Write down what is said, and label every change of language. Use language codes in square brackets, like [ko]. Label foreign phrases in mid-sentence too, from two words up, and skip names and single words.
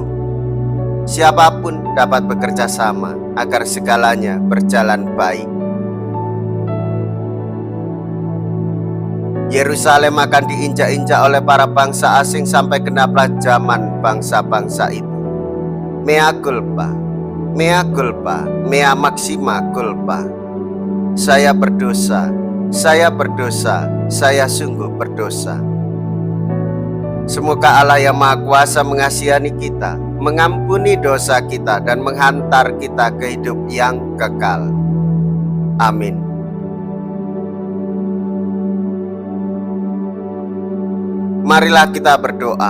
[id] Siapapun dapat bekerja sama agar segalanya berjalan baik. Yerusalem akan diinjak-injak oleh para bangsa asing sampai genaplah zaman bangsa-bangsa itu. [la] Mea culpa, mea culpa, mea maxima culpa. [id] Saya berdosa, saya berdosa, saya sungguh berdosa. Semoga Allah yang Maha Kuasa mengasihani kita, mengampuni dosa kita, dan menghantar kita ke hidup yang kekal. Amin. Marilah kita berdoa.